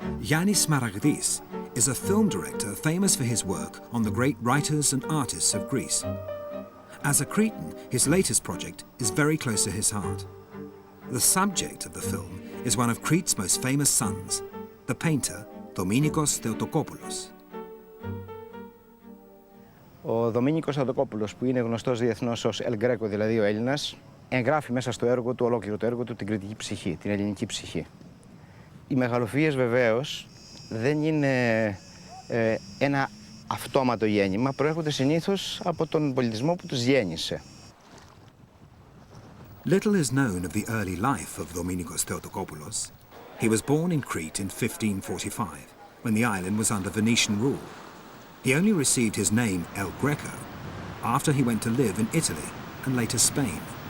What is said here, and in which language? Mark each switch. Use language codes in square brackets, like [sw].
[en] Yannis Smaragdis is a film director famous for his work on the great writers and artists of Greece. As a Cretan, his latest project is very close to his heart. The subject of the film is one of Crete's most famous sons, the painter Dominikos Theotokopoulos. [el] Ο Δομήνικος Θεοτοκόπουλος, που είναι γνωστός διεθνώς ως El Greco, δηλαδή ο Έλληνας, εγγράφει μέσα στο έργο του, ολόκληρο το έργο του, την κρητική ψυχή, την ελληνική ψυχή. Οι μεγαλοφυΐες βεβαίως δεν είναι ένα αυτόματο γέννημα, προέρχονται συνήθως από τον πολιτισμό που τους γέννησε. [en] Little is known of the early life of Dominikos Theotokopoulos. He was born in Crete in 1545, when the island was under Venetian rule. He only received his name El Greco after he went to live in Italy and later Spain.